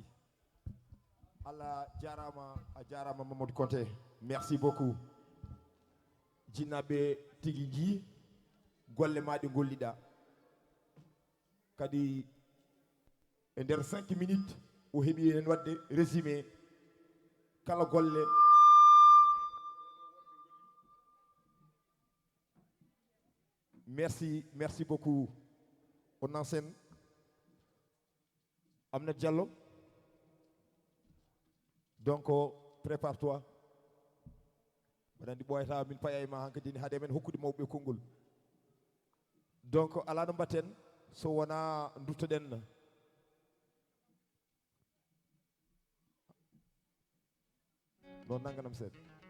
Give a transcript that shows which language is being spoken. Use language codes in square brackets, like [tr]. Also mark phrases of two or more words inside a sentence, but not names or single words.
[ff] Allah jarama, a jarama Mamadou Konté. [fr] Merci beaucoup. [ff] Jinnaɓe tigi ji golle maɗe golliɗa. Kadi e nder 5 minutes o heeɓi en wadde résumé kala golle [fr] merci beaucoup [ff] on enseigne Amna Diallo. [fr] Donc prépare-toi. [ff] mbaɗa andi ɓoyata min paya e ma hankadi ni haade men hokkude mawɓe konngol donc ala no mbatten so wona duttoɗen non nanganam seeɗa